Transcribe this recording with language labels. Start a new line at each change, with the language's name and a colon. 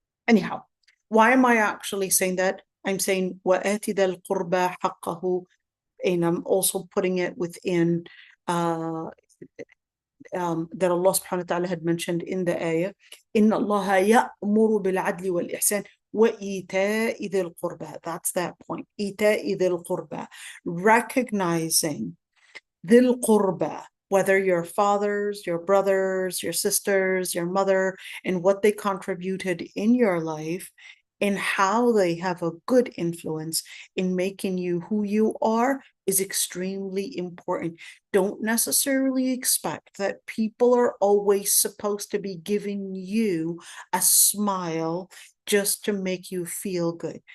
English: Anyhow, why am I actually saying that? I'm saying
Arabic: وَآتِ ذَا الْقُرْبَى حَقَّهُ,
English: and I'm also putting it within that Allah subhanahu wa ta'ala had mentioned in the ayah,
Arabic: إِنَّ اللَّهَ يَأْمُرُ بِالْعَدْلِ وَالْإِحْسَانِ وَإِيتَاءِ ذِي الْقُرْبَى.
English: That's that point.
Arabic: إِيتَاءِ ذِي الْقُرْبَى. Recognizing ذِي الْقُرْبَى,
English: whether your fathers, your brothers, your sisters, your mother, and what they contributed in your life, and how they have a good influence in making you who you are is extremely important. Don't necessarily expect that people are always supposed to be giving you a smile just to make you feel good.